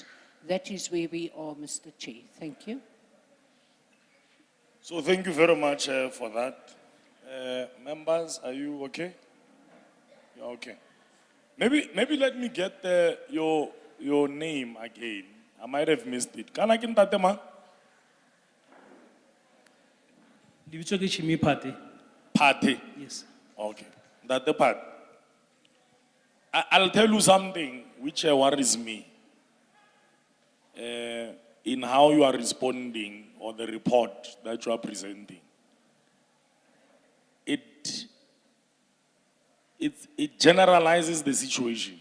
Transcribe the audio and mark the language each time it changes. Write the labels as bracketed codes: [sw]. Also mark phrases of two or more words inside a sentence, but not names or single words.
[en] That is where we are, Mr. Chair. Thank you. So thank you very much for that. Members, are you okay? You're okay. Maybe let me get your name again. I might have missed it. Can I get that, ma? [st] Lebitso ke Chimi Phate. [en] Party. Yes. Okay. That's the part. I'll tell you something which worries me in how you are responding or the report that you are presenting. It generalizes the situation.